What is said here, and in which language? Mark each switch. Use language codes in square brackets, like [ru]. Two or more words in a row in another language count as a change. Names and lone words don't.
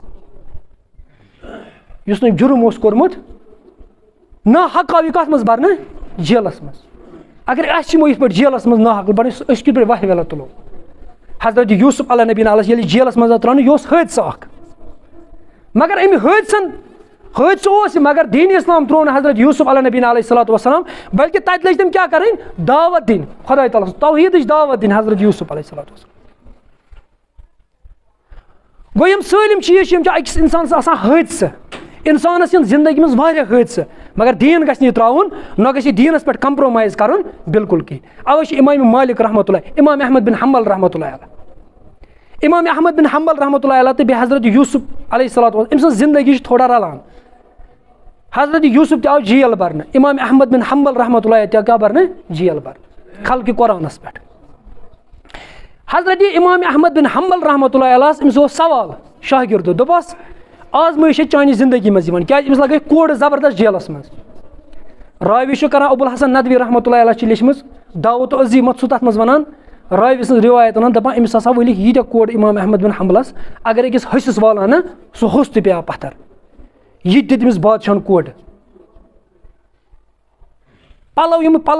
[ks] یُس نہٕ جُرم اوس کوٚرمُت نا حق آو یہِ کَتھ منٛز بَرنہٕ جیلَس منٛز اگر اَسہِ یِمو یِتھ پٲٹھۍ جیلَس منٛز نا حق بَرنہٕ أسۍ کِتھ پٲٹھۍ وَتھِ ویلا تُلو حضرت یوٗسف علیہ نبیٖن علیہ ییٚلہِ جیلَس منٛز آو ترٛاونہٕ یہِ اوس حٲدثہٕ اَکھ مگر اَمہِ حٲدثہٕ اوس یہِ مگر دیٖنِ اِسلام ترٛوو نہٕ حضرت یوٗسف علیہ نبیٖن [ar] علیہ صلاتُ وسلام [ks] بلکہِ تَتہِ لٔج تِم کیٛاہ کَرٕنۍ دعوت دِنۍ خۄداے تعالیٰ ہَس توحیٖدٕچ دعوت دِنۍ حضرت یوٗسف [ar] علیہ صلاتُ وسلام [ks] گوٚو یِم سٲلِم چیٖز چھِ یِم چھِ أکِس اِنسانَس آسان حٲدثہٕ اِنسانَس یِن زندگی منٛز واریاہ حٲدثہٕ مگر دیٖن گژھِ نہٕ یہِ ترٛاوُن نہ گژھِ یہِ دیٖنَس پٮ۪ٹھ کَمپرٛومایز کَرُن بِلکُل کِہیٖنۍ اَوَے چھِ اِمام مالِک [ar] رحمتُہ اللہ [ks] اِمام احمد بِن حنبل [ar] رحمتُہ اللہ علیہ [ks] اِمام احمد بِن حنبل [ar] رحمتُہ اللہ علیہ [ks] تہٕ بیٚیہِ حضرت یوٗسف [ar] علیہ صلاتُ وسلام [ks] أمۍ سٕنٛز زندگی چھِ تھوڑا رلان حضرت یوٗسف تہِ آو جیل بَرنہٕ اِمام احمد بِن حنبل [ar] رحمتُہ اللہ [ks] تہِ آو کیٛاہ بَرنہٕ جیل بَرنہٕ خلقہِ قۄرانَس پٮ۪ٹھ حضرت اِمام احمد بِن حنبل [ar] رحمتُہ اللہ علیہ [ks] أمِس اوس سوال شاگِردو دوٚپہَس آزمٲیش چھِ چانہِ زندگی منٛز یِوان کیٛازِ أمِس لگٲے کوڑٕ زبردست جیلَس منٛز راوی چھُ کران ابوالحسن ندوی [ar] رحمتُہ اللہ علیہ [ks] چھِ لیٚچھمٕژ دعوت عظیٖمت چھُ تَتھ منٛز وَنان راوی سٕنٛز رِوایت وَنان دَپان أمِس ہسا ؤلِکھ ییٖتیٛاہ کوڑٕ اِمام احمد بِن حنبلَس اگر أکِس ۂسِس والان نہ سُہ ہوٚس تہِ پیٚیو پَتھر یہِ تہِ دِتۍ أمِس بادشاہَن کوڑٕ پَلو یِم پَلو